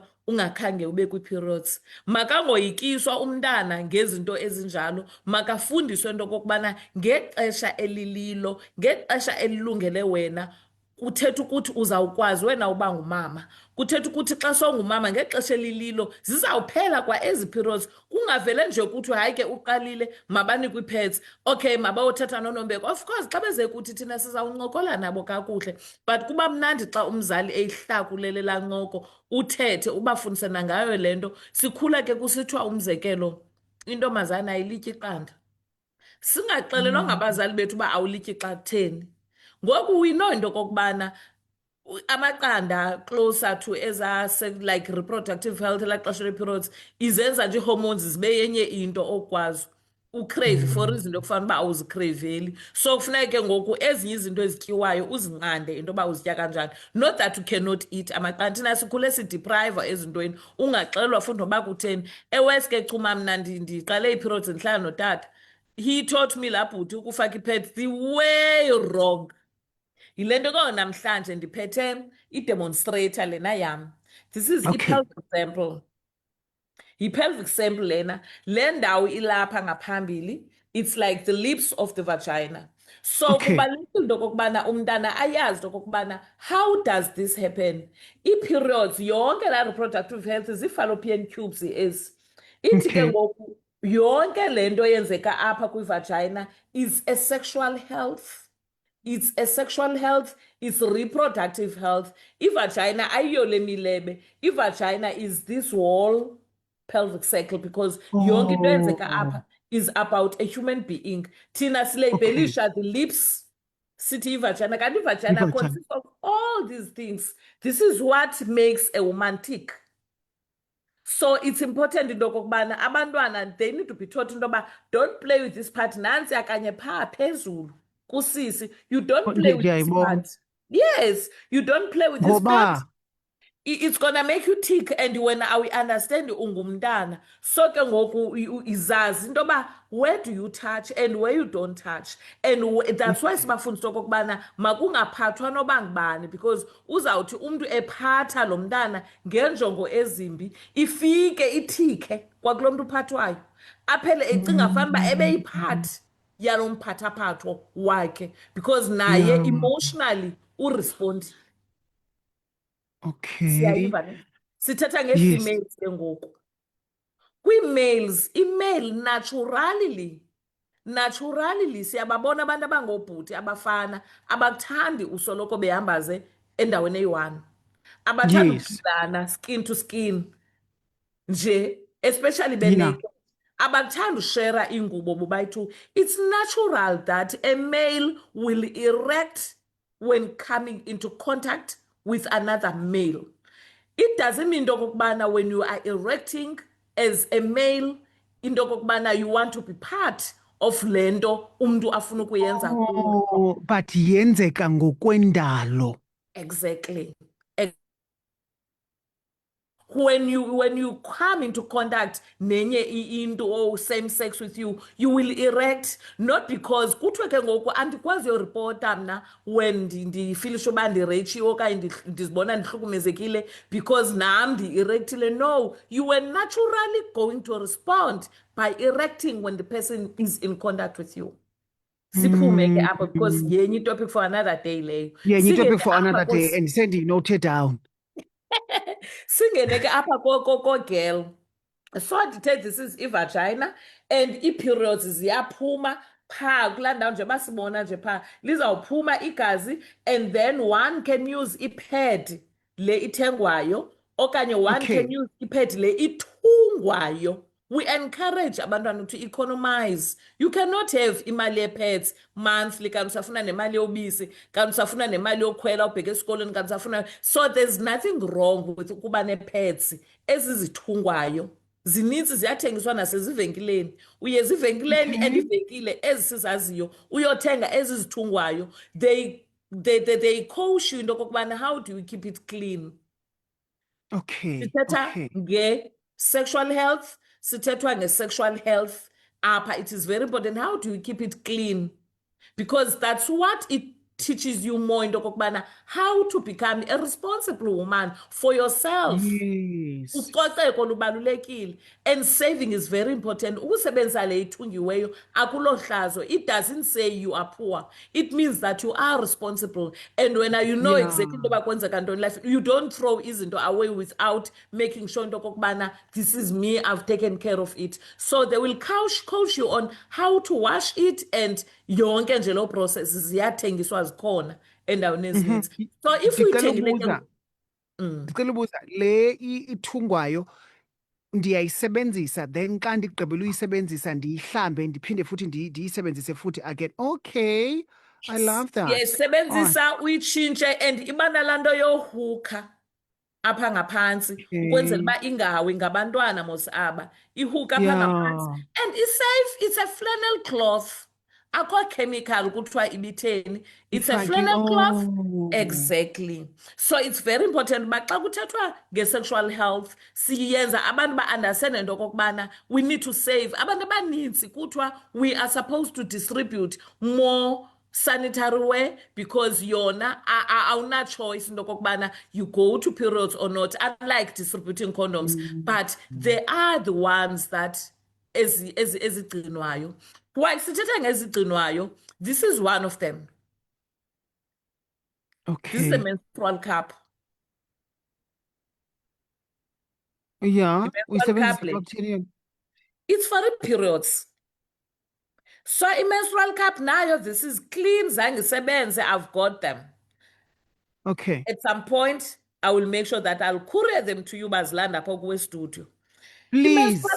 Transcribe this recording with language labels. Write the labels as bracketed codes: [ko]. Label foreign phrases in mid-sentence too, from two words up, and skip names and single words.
[xh] ungakhange ube kwi-periods makangoyikiswa umntana ngezinto ezinjalo makafundiswe into okokubana ngexesha elililo ngexesha elilungele wena kuthetha ukuthi uzawukwazi wena uba ngumama kuthetha ukuthi xa songumama ngexesha elililo zizawuphela kwa ezi periods kungavele nje ukuthi hayi ke uqalile mabanikwe ii-pads okay mabayothatha nonombeko [en] of course [xh] xa beze kuthi thina sizawuncokola nabo kakuhle but kuba mnandi xa umzali eyihlakulele laa ncoko uthethe ubafundise nangayo le nto sikhula ke kusithiwa umzekelo intombazana ayilityi iqanda singaxelelwa ngabazali bethu uba awulityi xa kutheni ngoku [en] we know [xh] into okokubana amaqanda [en] closer to like reproductive health [xh] elaa xesha le-periods izenza nje ii-hormones zibe yenye into okwazi ucrave for izinto ekufana uba awuzicraveli so kufuneke ngoku ezinye izinto ezityiwayo uzinqande into yoba uzitya kanjani [en] not that you cannot eat [xh] amaqanda thina sikhule sidepriva ezintweni ungaxelelwa futhi noba kutheni eweske cuma mna ndiqale ii-periods ndihlala notata [en] he taught me [xh] laa bhuti ukufaka i-pads [en] the way wrong [xh] yile nto ke namhlanje ndiphethe i-demonstrator lena yam [en] this is [xh] i-pelvic sample yi-pelvic sample lena le ndawo ilapha ngaphambili [en] it's like the lips of the vagina [xh] so kubalulekile into okokubana umntana ayazi into okokubana [en] how does this happen [xh] ii-periods yonke laa [en] reproductive health [xh] zii- [en] fallopian tubes [xh] ezi ithi ke ngoku yonke le nto yenzeka apha kwivagina [en] is a sexual health. It's a sexual health, it's reproductive health. [xh] Ivagina ayiyo le milebe. [en] Ivagina is this whole pelvic circle because [xh] yonke into eyenzeka apha [en] is about a human being. [xh] Thina silebelisha [en] the lips, [xh] sithi ivagina. [en] Kanti ivagina consists of all these things. This is what makes a woman tick. So it's important [xh] into okokubana [en] abantwana they need to be taught [xh] into yoba [en] don't play with this part [xh] nansi akanye phaa phezulu. Kusisi, [en] you don't play with this part. Yes, you don't play with this part. It's gonna make you tick and when I understand [xh] ungumntana so ke ngoku izazi into yoba [en] where do you touch and where you don't touch and that's why [xh] sibafundisa okokubana makungaphathwa noba ngubani because uzawuthi umntu ephatha lo mntana ngenjongo ezimbi ifike ithike kwakulo mntu uphathwayo aphele ecinga fanuba ebeyiphathi yalo mphathaphatho wakhe because naye emotionally urespondi. Siyayiva ne? Sithetha nge-females ke ngoku. Kwii-males, i-male naturally siyababona abantu abangobhuti abafana abakuthandi usoloko behambaze endaweni eyi-one. Abathanda ukudlana [en] skin to skin [xh] nje especially [en] Yeah. benaked. [xh] Abathanda ushera ingubo bobayithi [en] it's natural that a male will erect when coming into contact with another male. It doesn't mean [xh] into okokubana [en] when you are erecting as a male [xh] into okokubana [en] you want to be part of [xh] le nto umntu afuna ukuyenza kuwe. Oh, but yenzeka ngokwendalo. [en] Exactly. When you come into contact [xh] nenye into [en] or same sex with you, you will erect, not because [xh] kuthiwe ke ngoku andikwazi yoripota mna when ndifilisha uba ndireyitshiwe okanye ndizibona ndihlukumezekile because nam ndi-erectile. [en] No, you were naturally going to respond by erecting when the person is in contact with you. [xh] Siphume ke apho because yenye [en] topic for another day [xh] leyo. Yenye Singene [en] topic for [xh] apha [en] another day, and sendiyinote down. [xh] Singene ke apha ko-girl. So ndithe [en] this is [xh] i-vagina and ii-periods ziyaphuma phaa kulaa ndawo nje basibona nje phaa lizawuphuma igazi, [en] and then one can use [xh] ipad le ithengwayo okanye [en] one Okay. can use ipad le ithungwayo. We encourage abantwana to economize. You cannot have [xh] imali ye-pads monthly kanti usafuna nemali yobisi kanti usafuna nemali yokhwela ubheka esikolweni kanti usafuna. [en] So there's nothing wrong with [xh] ukuba nee-pads ezizithungwayo. Zininzi ziyathengiswa nasezivenkileni. Uye ezivenkileni and ivenkile ezi sizaziyo uyothenga ezizithungwayo. [en] They coach you [xh] into okokubana [en] how do you keep it clean. Okay. [xh] Sithetha [en] Okay. [xh] nge- [en] sexual health, [xh] sithethwa nge- [en] sexual health [xh] apha. [en] It is very important. How do you keep it clean? Because that's what it teaches you more [xh] into okokubana [en] how to become a responsible woman for yourself. Yes. [xh] Ucoceko lubalulekile, [en] and saving is very important. [xh] Ukusebenzisa le ithungiweyo akulo hlazo. [en] It doesn't say you are poor. It means that you are responsible, and when you know Yeah. exactly [xh] into bakwenzeka ntoni [en] life, you don't throw izinto away without making sure [xh] into okokubana [en] this is me, I've taken care of it. So they will coach you on how to wash it, and [xh] yonke nje lo process ziyathengiswa zikhona endaweni ezininzi. [en] So if [xh] Ndicela uyithengile ubuza, ndicela ubuza, le ithungwayo ndiyayisebenzisa then xa ndigqibela uyisebenzisa ndiyihlambe ndiphinde futhi ndiyisebenzise futhi again. [en] Okay. I love that. [xh] Yayisebenzisa uyitshintshe, and iba nalaa nto yohukha apha ngaphantsi ukwenzela uba ingawi ngabantwana mos aba. Ihuka apha ngaphantsi [en] Yeah. and isafe. It's a flannel cloth. [xh] Akho chemical kuthiwa ibitheni. [en] It's a [xh] Ifaki- [en] flannel cloth. Oh. Exactly. So it's very important [xh] uba xa kuthethwa nge-sexual health siyenza abantu ba-understande into okokubana [en] we need to save. [xh] Abantu abanintsi kuthiwa [en] we are supposed to distribute more sanitary wear because [xh] yona awuna [en] choice [xh] into okokubana [en] you go to periods or not, unlike distributing condoms. But they are the ones that ezigcinwayo. [xh] While sithetha ngezigcinwayo, [en] this is one of them. This is the Okay. menstrual cup. Yeah. menstrual [xh] Uyisebenzisa [en] cup le. [xh] xa kutheni? [en] It's for the periods. So [xh] i-menstrual cup nayo, [en] this is clean, [xh] zange isebenze, [en] I've got them. Okay. At some point, I will make sure that I'll courier them to you [xh] bazilanda apho kuwe [en] studio. Please.